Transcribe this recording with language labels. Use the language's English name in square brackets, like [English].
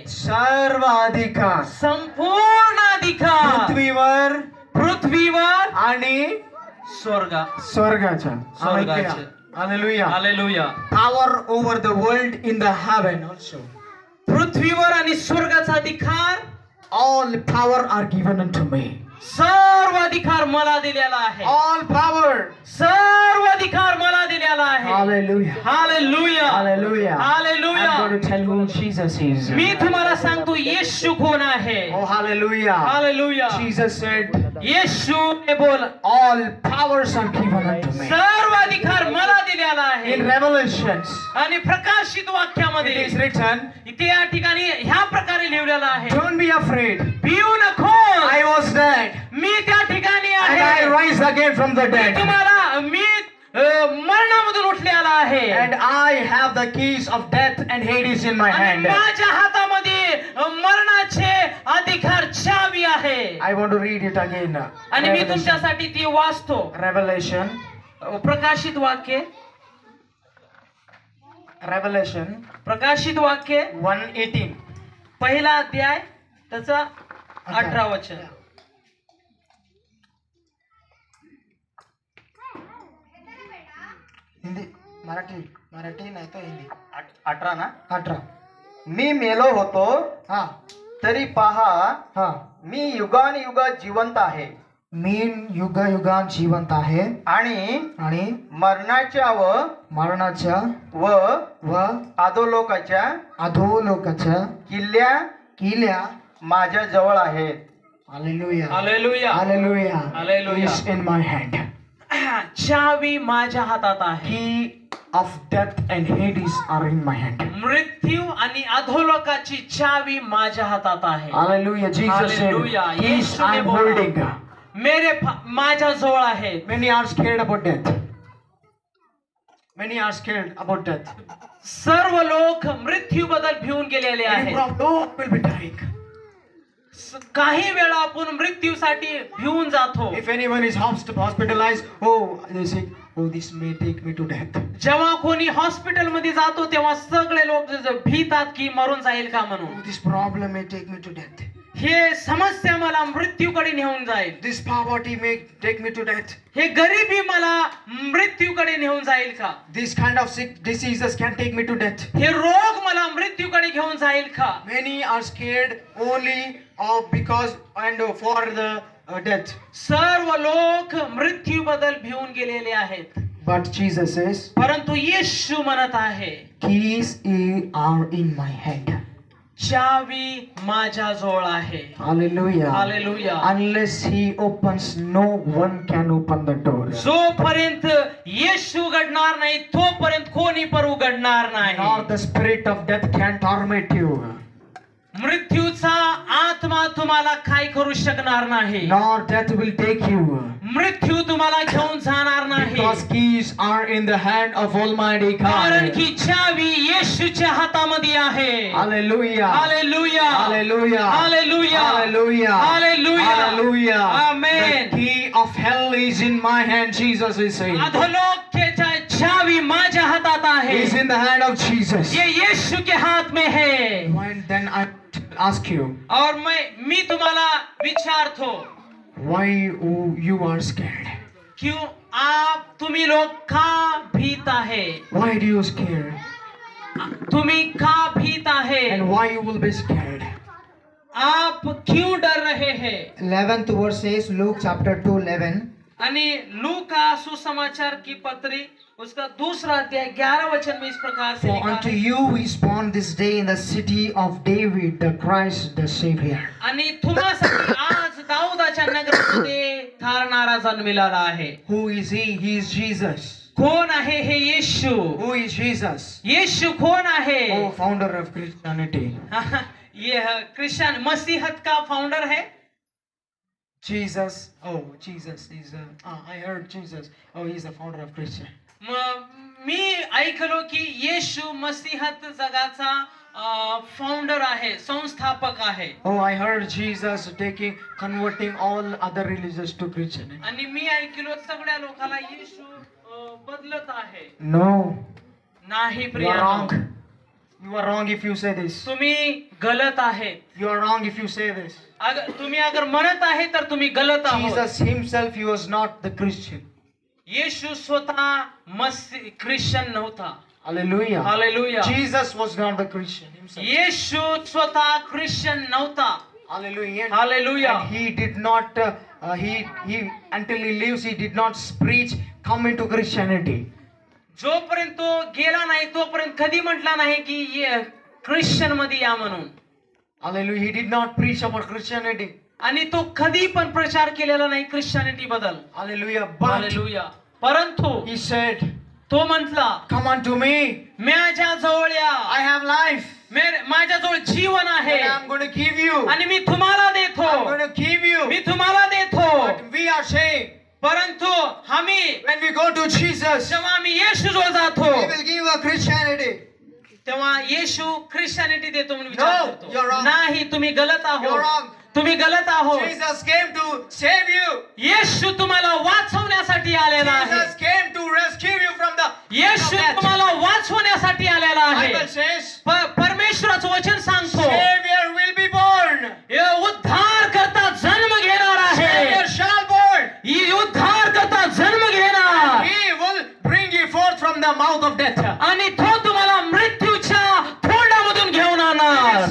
[Marathi] सर्वाधिकार संपूर्ण अधिकार पृथ्वीवर आणि स्वर्गाच्या. Hallelujah. Hallelujah. [English] Power over the world in the heaven also. [Marathi] पृथ्वीवर आणि स्वर्गाचा अधिकार. [English] All power are given unto me. [Marathi] सर्व अधिकार मला दिलेला आहे. [English] All power. [Marathi] सर्व अधिकार मला दिलेला आला आहे. [English] Hallelujah. [Marathi] Hallelujah, [English] Hallelujah. [Marathi] Hallelujah. [English] I'm going to tell who Jesus is. [Marathi] मी तुम्हाला सांगतो येशू कोण आहे. [English] Oh, hallelujah. [Marathi] Hallelujah. [English] Jesus said, [Marathi] येशू ने बोल, [English] all powers are given unto me. [Marathi] सर्व अधिकार मला दिलेला आहे. [English] In Revelations, [Marathi] आणि प्रकाशित वाक्यामध्ये [English] it is written, [Marathi] इथे या ठिकाणी ह्या प्रकारे लिहिलेलं आहे, [English] don't be afraid. [Marathi] भिऊ नको, [English] I was dead [Marathi] मी त्या ठिकाणी and I आहे. [English] rise again from the dead. [Marathi] तुम्हाला मी मरणामधून उठलेला आहे. [English] And I have the keys of death and Hades in my [Marathi] आणि [English] hand. [Marathi] माझ्या हातामध्ये मरणाचे अधिकार चावी आहे. [English] I want to read it again. [Marathi] आणि मी तुमच्यासाठी ती वाचतो. Revelation. प्रकाशित वाक्य, Revelation प्रकाशित वाक्य 1:18. पहिला अध्याय त्याचा 18 वचन. हिंदी मराठी नाही तो हिंदी. 18 ना. 18. मी मेलो होतो हा तरी पहा हा मी युगानुयुगात जिवंत आहे मी युगायुगात जिवंत आहे आणि मरणाच्या मरणाच्या व व अधोलोकाच्या अधोलोकाच्या किल्ल्या माझ्या जवळ आहेत. [English] Hallelujah. [Marathi] Hallelujah, [English] Hallelujah. Hallelujah. Is in my hand. [Marathi] चावी माझ्या हातात आहे. [English] Key of death and Hades are in my hand. [Marathi] मृत्यू आणि अधोलोकाची चावी माझ्या हातात आहे. [English] Hallelujah. Jesus said, Hallelujah. Keys [Marathi] येशूने [English] I'm [Marathi] बोला, [English] holding. [Marathi] माझ्या जवळ आहेत. [English] Many are scared about death. Many are scared about death. [Marathi] सर्व लोक मृत्यू बद्दल भिवून गेलेले [English] Many [Marathi] आहेत. [English] people will be dying. [Marathi] काही वेळा आपण मृत्यूसाठी भिवून जातो. [English] If anyone is hospitalized, oh, they say, oh, this may take me to death. [Marathi] जेव्हा कोणी हॉस्पिटल मध्ये जातो तेव्हा सगळे लोक भीतात की मरून जाईल का म्हणून. [English] Oh, this problem may take me to death. [Marathi] हे समस्या मला मृत्यूकडे नेऊन जाईल. [English] This poverty may take me to death. [Marathi] हे गरिबी मला मृत्यूकडे नेऊन जाईल का. [English] This kind of sick diseases can take me to death. [Marathi] हे रोग मला मृत्यूकडे घेऊन जाईल का. [English] Many are scared only because and for the death. [Marathi] सर्व लोक मृत्यू बद्दल भिवून गेलेले आहेत. [English] But Jesus says, [Marathi] परंतु येशू म्हणत आहे, [English] keys are in my hand. [Marathi] चावी माझ्या जवळ आहे. [English] Hallelujah. [Marathi] Hallelujah. [English] Unless he opens, no one can open the door. [Marathi] जोपर्यंत येशू उघडणार नाही तोपर्यंत कोणी पण उघडणार [English] Nor [Marathi] नाही. [English] the spirit of death can torment you. [Marathi] मृत्यूचा आत्मा तुम्हाला काय करू शकणार नाही. [English] Nor death will take you. [Marathi] मृत्यू तुम्हाला घेऊन जाणार नाही. [English] Because keys are in the hand of Almighty [Marathi] कारण [English] God. [Marathi] की चावी येशूच्या हातामध्ये आहे. [English] Hallelujah. [Marathi] Hallelujah, [English] Hallelujah. [Marathi] Hallelujah, [English] Hallelujah. [Marathi] Hallelujah, [English] Hallelujah. Amen. The key of hell is in my hand, Jesus is saying. [Marathi] अधोलोकाच्या चावी माझ्या हातात आहे. [English] Is in the hand of Jesus. [Hindi] ये यीशु के हाथ में है. [English] When then I ask you, [Marathi] और मी तुम्हाला विचारतो, [English] why you are scared? [Marathi] क्यों तुम्ही लोग का भीत आहे. [English] Why do you scared? [Marathi] तुम्ही का भीत आहे. [English] And why you will be scared? [Hindi] आप क्यों डर रहे हैं. [English] 11th verse says, Luke chapter 2:11. [Hindi] आणि लूका सुसमाचार की पत्री उसका दूसरा अध्याय 11 वचन में इस प्रकार से [English] For [Hindi] लिखा [English] unto [Hindi] है, [English] you is born this day in the city of David the Christ the Savior. [Marathi] आणि तुम्हासाठी आज दाऊदाच्या नगरामध्ये थारणारा जन्मिलेला आहे. [English] Who is he? He is Jesus. [Marathi] कोण आहे हे येशू. [English] Who is Jesus? [Marathi] येशू कोण आहे. [English] Oh, founder of Christianity. [Hindi] ये क्रिश्चियन मसीहत का फाउंडर है. [English] Jesus. Oh, Jesus is. I heard Jesus. Oh, he's the founder of Christian. [Marathi] मी ऐकलो की येशू मसीहत जगाचा फाउंडर आहे, संस्थापक आहे. [English] Oh, I heard Jesus converting all other religions to Christianity. [Marathi] आणि मी ऐकलो सगळ्या लोकांना येशू बदलत आहे. [English] No, [Marathi] नाही [English] you are [Marathi] प्रिय, [English] wrong. You are wrong if you say this. [Marathi] तुम्ही गलत आहेत. [English] You are wrong if you say this. [Marathi] तुम्ही अगर म्हणत आहे तर तुम्ही गलत आहात. [English] Jesus himself, he was not the Christian. [Marathi] येशू स्वतः ख्रिश्चन नव्हता. [English] Hallelujah. [Marathi] Hallelujah. [English] Jesus was not the Christian himself. [Marathi] येशू स्वतः ख्रिश्चन नव्हता. [English] Hallelujah. [Marathi] Hallelujah. [English] And he did not, he until he lives, he did not preach, come into Christianity. [Marathi] जोपर्यंत तो गेला नाही तोपर्यंत कधी म्हटला नाही की ख्रिश्चन मध्ये या म्हणून. [English] Hallelujah. He did not preach about Christianity. [Marathi] आणि तो कधी पण प्रचार केलेला नाही ख्रिश्चनिटी बद्दल. [English] Hallelujah. But [Marathi] hallelujah. परंतु [English] he said, [Marathi] तो म्हटला [English] come unto me. [Marathi] माझ्या जवळ या, [English] I have life. [Marathi] माझ्याजवळ जीवन आहे [English] And I'm going to give you. [Marathi] आणि मी तुम्हाला देतो, [English] I'm going to give you. [Marathi] मी तुम्हाला देतो. [English] But we are saying, [Marathi] परंतु आम्ही [English] when we go to Jesus, [Marathi] जेव्हा आम्ही येशूजवळ जातो [English] He will give us Christianity. [Marathi] तेव्हा येशू ख्रिश्चनिटी देतो म्हणून विचार [English] No, [Marathi] करतो. [English] you're wrong. [Marathi] नाही, तुम्ही गलत [English] You're [Marathi] आहोत, [English] wrong. [Marathi] तुम्ही गलत आहोत. [English] Jesus came to save you. [Marathi] येशू तुम्हाला वाचवण्यासाठी आलेला आहे. [English] Jesus came to rescue you from the [Marathi] Yeshu [English] death. [Marathi] तुम्हाला वाचवण्यासाठी आलेला आहे. [English] Bible says, [Marathi] परमेश्वराचं वचन सांगतो [English] Savior will be born. [Marathi] उद्धार करता जन्म घेणार आहे. [English] Savior shall born. [Marathi] उद्धार करता जन्म घेणार [English] He will bring you forth from the mouth of death. [Marathi] आणि तो तुम्हाला मृत्यूच्या तोंडामधून घेऊन आणणार,